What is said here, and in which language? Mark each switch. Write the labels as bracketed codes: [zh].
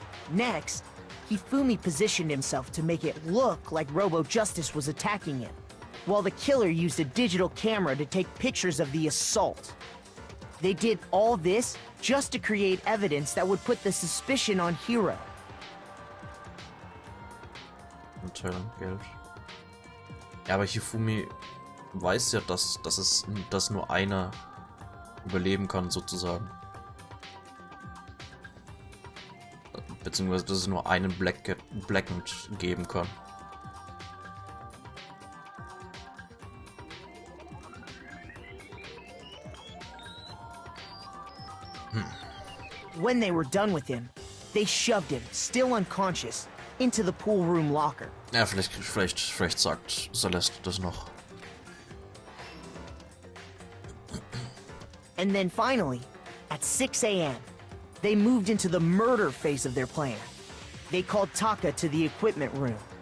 [en] Next, Hifumi positioned himself to make it look like Robo-Justice was attacking him, while the killer used a digital camera to take pictures of the assault. They did all this just to create evidence that would put the suspicion on Hiro. [de] Geld. Ja, aber Hifumi weiß ja, dass nur einer überleben kann, sozusagen. Beziehungsweise, dass es nur einen Blackened geben kann. [en] When they were done with him, they shoved him, still unconscious, into the pool room locker. [de] Ja, vielleicht sagt Celeste das noch. [en] And then finally, at 6 a.m., they moved into the murder phase of their plan. They called Taka to the equipment room.